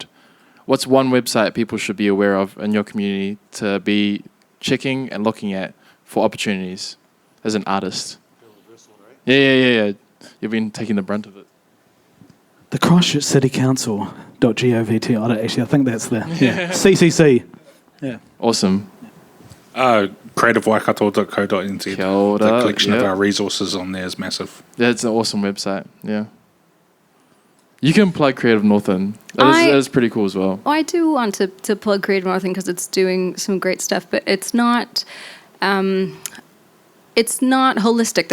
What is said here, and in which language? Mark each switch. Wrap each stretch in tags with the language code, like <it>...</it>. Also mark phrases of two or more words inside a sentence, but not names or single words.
<en>What's one website people should be aware of in your community to be checking and looking at for opportunities as an artist? Yeah. You've been taking the brunt of it. The Christchurch City Council.govt. I think that's the CCC. Yeah. Awesome. CreativeWaikato.co.nz.</en> <mi>Kia ora,</mi> <en>The collection of yeah. our resources on there is massive. Yeah, it's an awesome website. Yeah. You can plug Creative Northland. That is pretty cool as well. I do want to plug Creative Northland because it's doing some great stuff, but it's not holistic.</en>